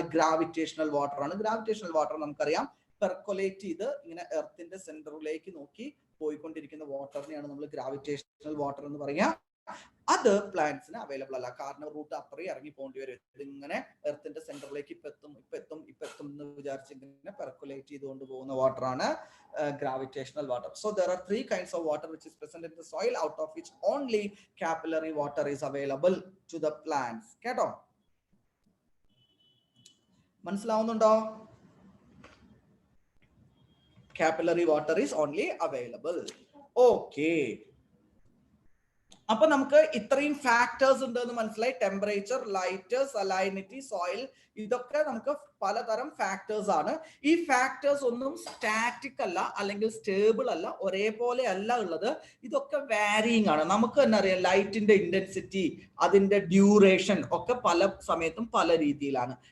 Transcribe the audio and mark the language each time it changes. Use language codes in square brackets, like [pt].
[ml] Gravitational water ആണ്. Gravitational water നമുക്കറിയാം, പെർക്കൊലേറ്റ് ചെയ്ത് ഇങ്ങനെ എർത്തിന്റെ സെന്ററിലേക്ക് നോക്കി പോയിക്കൊണ്ടിരിക്കുന്ന വാട്ടറിനെയാണ് നമ്മൾ ഗ്രാവിറ്റേഷണൽ വാട്ടർ എന്ന് പറയാ. അത് പ്ലാന്റ്സിന് അവൈലബിൾ അല്ല, കാരണം റൂട്ട് അത്രയും ഇറങ്ങി പോകേണ്ടി വരും. ഇതിങ്ങനെ എർത്തിന്റെ സെന്ററിലേക്ക് ഇപ്പൊ എത്തും എന്ന് വിചാരിച്ച് ഇങ്ങനെ പെർക്കുലേറ്റ് ചെയ്തുകൊണ്ട് പോകുന്ന വാട്ടർ ആണ് gravitational water. [en] So there are 3 kinds of water which is present in the soil, out of which only capillary water is available to the plants. [ml] കേട്ടോ? മനസ്സിലാവുന്നുണ്ടോ? [en] Capillary water is only available. Okay. [ml] അപ്പൊ നമുക്ക് ഇത്രയും factors ഉണ്ട് എന്ന് മനസ്സിലായി. Temperature, light, salinity, soil, ഇതൊക്കെ നമുക്ക് പലതരം ഫാക്ടേഴ്സ് ആണ്. ഈ ഫാക്ടേഴ്സ് ഒന്നും സ്റ്റാറ്റിക് അല്ല അല്ലെങ്കിൽ സ്റ്റേബിൾ അല്ല, ഒരേപോലെ അല്ല ഉള്ളത്. ഇതൊക്കെ വാരിയിങ് ആണ്. നമുക്ക് തന്നെ അറിയാം ലൈറ്റിന്റെ ഇന്റൻസിറ്റി, അതിന്റെ ഡ്യൂറേഷൻ ഒക്കെ പല സമയത്തും പല രീതിയിലാണ്.